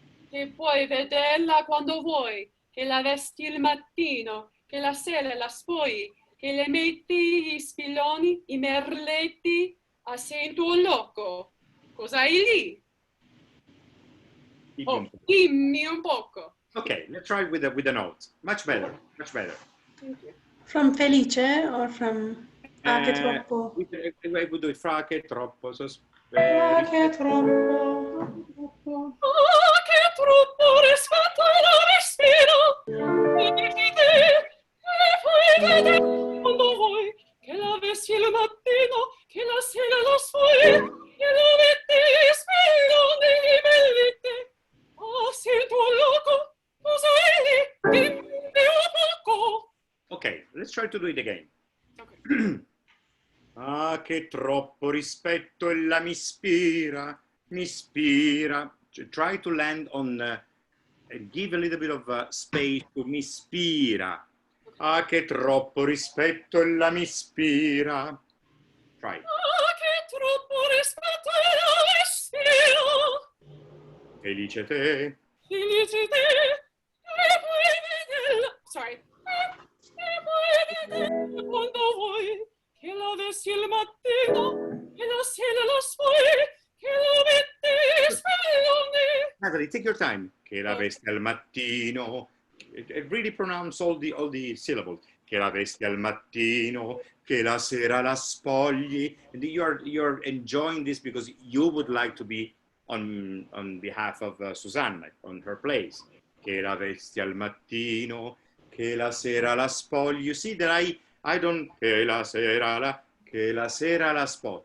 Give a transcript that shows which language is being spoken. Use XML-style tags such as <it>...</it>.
<it>Che puoi vederla quando vuoi, che la vesti il mattino, che la sera la spogli, che le metti gli spilloni, i merletti, a sento loco. Cos'hai lì? Oh, dimmi un poco.</it> <en>Okay, let's try it with the notes. Much better, much better. Thank you. From Felice or from</en> <it>Ah, che troppo?</it> <en>We would do it fra</en> <it>che troppo.</it> <en>So,</en> <it>Ah, che troppo. Ah, che troppo rispetto alla respiro. Vedi te, che puoi vedere quando vuoi, che la vesti il mattino, che la sera la sfogli, che la metti spilloni i bellette. Ah, sento loco, cos'hai lì? Dimmi un poco.</it> <en>Okay, let's try to do it again. Okay.</en> <it>Ah, che troppo rispetto ella mi ispira, mi ispira.</it> <en>Try to land on, give a little bit of space to</en> <it>mi ispira. Ah, che troppo rispetto ella mi ispira.</it> <en>Try.</en> <it>Ah, che troppo rispetto alla respiro. Felice te. Felice te, che puoi vederla. Sorry. Che puoi vederla quando vuoi, che la vesti il mattino, che la sera la sfogli, che la metti spilloni.</it> <en>Natalie, take your time.</en> <it>Che la vesti al mattino.</it> <en>Really pronounce all the syllables.</en> <it>Che la vesti al mattino, che la sera la spogli.</it> <en>And you're enjoying this because you would like to be on behalf of Susanna, on her place.</en> <it>Che la vesti al mattino, che la sera la spogli.</it> <en>You see that I don't,</en> <it>che la sera la spo.</it>